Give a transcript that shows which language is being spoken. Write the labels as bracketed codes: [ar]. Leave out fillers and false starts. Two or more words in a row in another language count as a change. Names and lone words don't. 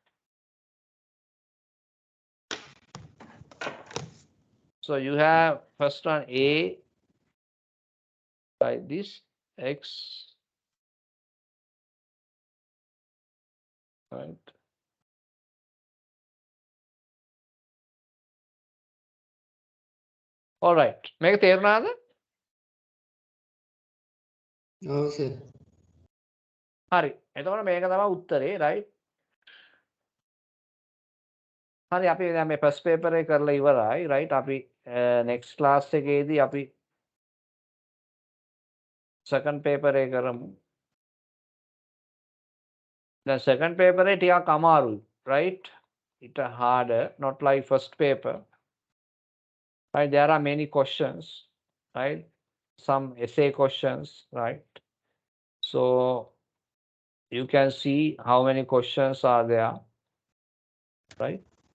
[en] So you have first one A like this, X, right? All right. [si] මේක තේරුණාද? [en] Oh, sir. [si] හරි. එතකොට මේක තමයි උත්තරේ, right? හරි අපි දැන් මේ [en] first paper [si] එක කරලා ඉවරයි, right? අපි [en] next class [si] එකේදී අපි [en] second paper [si] එක කරමු. [en] The second paper is [si] ටිකක් අමාරුයි, [en] right? It's harder, not like first paper. Right? There are many questions, right? Some essay questions, right? So you can see how many questions are there, right?